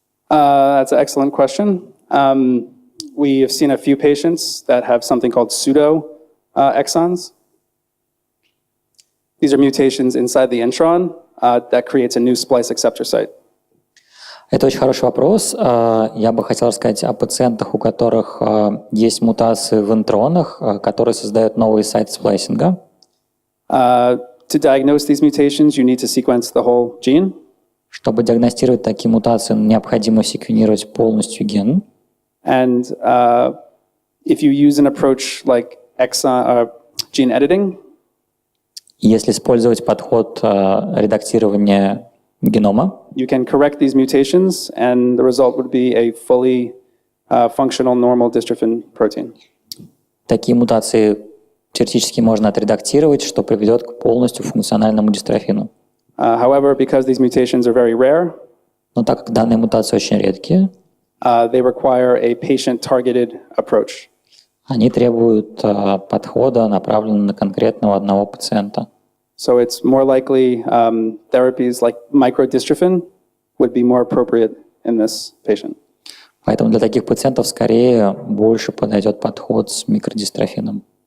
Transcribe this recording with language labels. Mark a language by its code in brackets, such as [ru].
[en] That's an excellent question. We have seen a few patients that have something called pseudo exons. These are mutations inside the intron that creates a new splice acceptor site. [ru] Это очень хороший вопрос. Я бы хотел рассказать о пациентах, у которых есть мутации в интронах, которые создают новый сайт сплайсинга. [en] To diagnose these mutations, you need to sequence the whole gene. [ru] Чтобы диагностировать такие мутации, необходимо секвенировать полностью ген. [en] And if you use an approach like gene editing, [ru] Если использовать подход редактирования генома, [en] you can correct these mutations, and the result would be a fully functional normal dystrophin protein. [ru] такие мутации теоретически можно отредактировать, что приведет к полностью функциональному дистрофину. [en] However, because these mutations are very rare, [ru] Но так как данные мутации очень редкие, [en] they require a patient-targeted approach. [ru] они требуют подхода, направленного на конкретного одного пациента. [en] So it's more likely therapies like microdystrophin would be more appropriate in this patient. [ru] Поэтому для таких пациентов скорее больше подойдет подход с микродистрофином.